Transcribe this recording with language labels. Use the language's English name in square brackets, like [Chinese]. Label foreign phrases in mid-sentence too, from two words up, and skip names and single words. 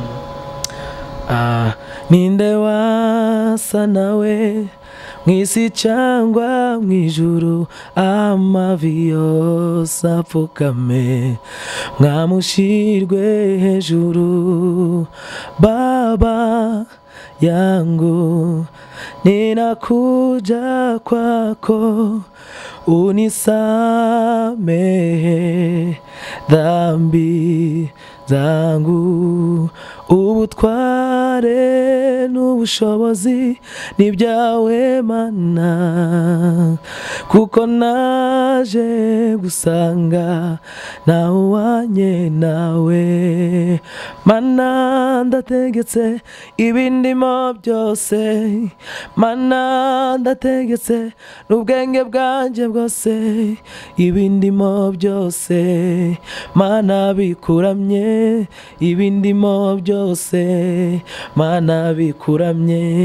[Kinyarwanda] Ninde wasa nawe mwisi cyangwa mwijuru, amavi yose apfukame mwamushirwe hejuru. [Swahili] Baba yangu ninakuja kwako, unisamehe dhambi zangu. [Kinyarwanda] Ubutware n'ubushobozi ni byawe Mana, kuko naje gusanga nawanye nawe. Mana ndategetse ibindimo byose, Mana ndategetse n'ubwenge bwanjye bwose, ibindimo byose Mana bikuramye, ibindimo byose Mana bikuramye.